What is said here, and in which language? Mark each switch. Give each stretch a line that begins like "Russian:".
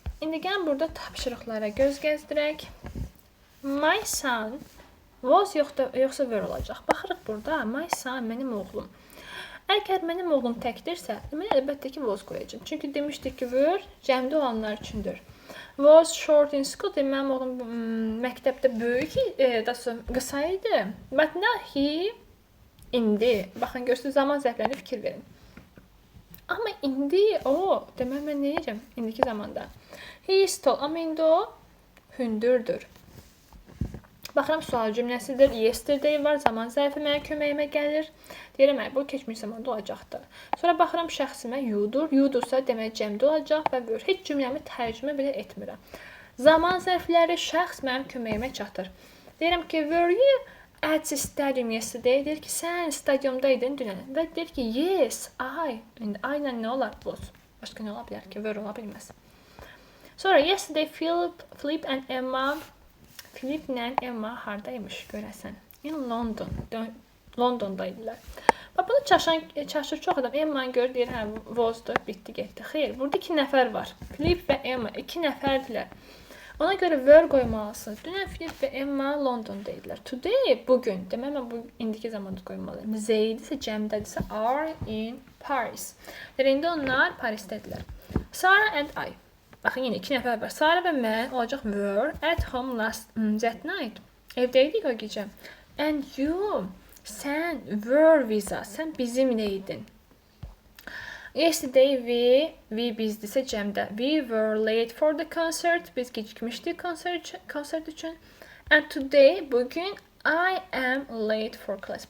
Azerbaijani: İndi gəlin burada tapşırıqlara göz gəzdirək. My son was yoxsa were olacaq. Baxırıq burada. My son mənim oğlum. Əgər mənim oğlum təkdirsə, deməli əlbəttə ki was qoyacağam. Çünki demişdik ki were cəmdə olanlar üçündür.
English: Was short in school.
Azerbaijani: Mənim oğlum məktəbdə böyük, qısa idi. But now he indi. Baxın görürsünüz zaman zərflərinə fikir verin. Amma indi o, demək mən nə deyəcəm indiki zamanda?
English: He is tall,
Azerbaijani: amma indi o hündürdür. Baxıram sual cümləsidir. Yesterday var, zaman zərfi mənə köməyimə gəlir. Deyirəm, bu keçmiş zamanda olacaqdır. Sonra baxıram şəxsimə you'dur. You'dursa demək cəmdə olacaq və were. Heç cümləmi tərcümə belə etmirəm. Zaman zərfləri şəxs mənim köməyimə çatır. Deyirəm ki,
English: were you at the stadium yesterday?
Azerbaijani: Deyir ki, sən stadiondaydın dünən. Və deyir ki, yes, I. İndi I ilə nə olar? Was. Başqa nə ola bilər ki? Were ola bilməz. Sonra yesterday Philip and Emma. Philip ilə Emma hardaymış görəsən?
English: In London.
Azerbaijani: Londondaydılar. Bax, bunu çaşır çox adam. Emma'nı görür, deyir, hə, was'dur, bitdi, getdi. Xeyr, burada 2 nəfər var. Philip və Emma 2 nəfərdilər. Ona görə were qoymalısınız. Dünən Philip və Emma Londondaydılar. Today, bugün. Demək, mən bu indiki zamanda qoymalıyım. They isə cəmdədirsə
English: are in Paris.
Azerbaijani: İndi onlar Parisdədirlər. Sarah and I. Baxın, yenə 2 nəfər var. Sarah və mən olacaq
English: were at home that night.
Azerbaijani: Evdəydik o gecə. And you, sən
English: were with us.
Azerbaijani: Sən bizimlə idin. Yesterday we bizdisə cəmdə.
English: We were late for the concert.
Azerbaijani: Biz gecikmişdik konsert üçün.
English: And today, bugün I am late for class.